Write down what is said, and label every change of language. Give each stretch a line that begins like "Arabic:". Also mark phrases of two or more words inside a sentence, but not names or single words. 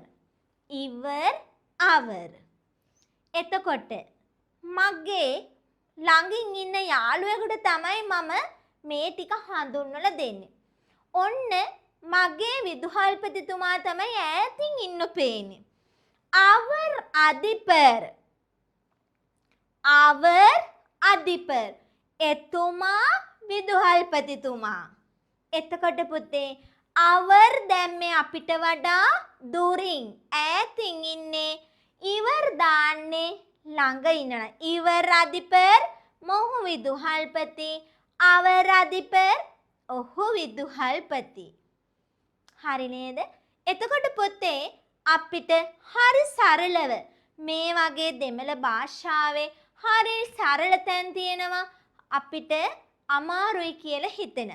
Tamil: இவர் அவர்.
Sinhala: එතකොට මගේ ළඟින් ඉන්න යාළුවෙකුට තමයි මම මේ ටික හඳුන්වලා දෙන්නේ. ඔන්න මගේ විදුහල්පතිතුමා තමයි ඈතින් ඉන්න පේන්නේ.
Tamil: அவர் அதிபர். அவர் அதிபர்.
Sinhala: එතුමා විදුහල්පතිතුමා. එතකොට පුතේ அவர் දැන් මේ අපිට වඩා දුරින් ඈතින් ඉන්නේ. ඉවර් දාන්නේ ළඟ ඉන්නවා.
Tamil: இவர் அதிபர்
Sinhala: මොහු විදුහල්පති.
Tamil: அவர் அதிபர்
Sinhala: ඔහු විදුහල්පති. හරි නේද? එතකොට පුතේ අපිට හරි සරලව මේ වගේ දෙමළ භාෂාවේ හරි සරල තැන් තියෙනවා අපිට අමාරුයි කියලා හිතෙන.